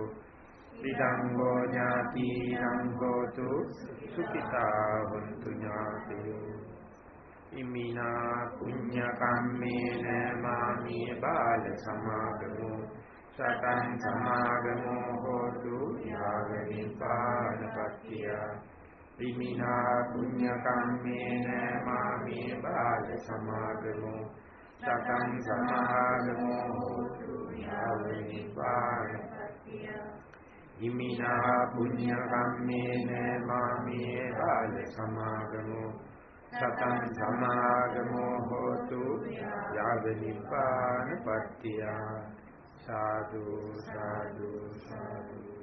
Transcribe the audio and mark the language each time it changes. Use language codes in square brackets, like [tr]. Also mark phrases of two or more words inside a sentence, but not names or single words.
[pi] Idang vo ñātīnaṁ hotu sukita hontu ñātayo. Imina punya kammena mami bala samagamo සතං සමාගමෝ හෝතු යාව නිපානපත්තිය ඉමිනා පුඤ්ඤ කම්මේන මාමේ බාල සමාගමෝ සතං සමාගමෝ හෝතු යාව නිපානපත්තිය ඉමිනා පුඤ්ඤ කම්මේන මාමේ බාල සමාගමෝ සතං සමාගමෝ හෝතු යාව නිපානපත්තිය සාදු සාදු සාදු.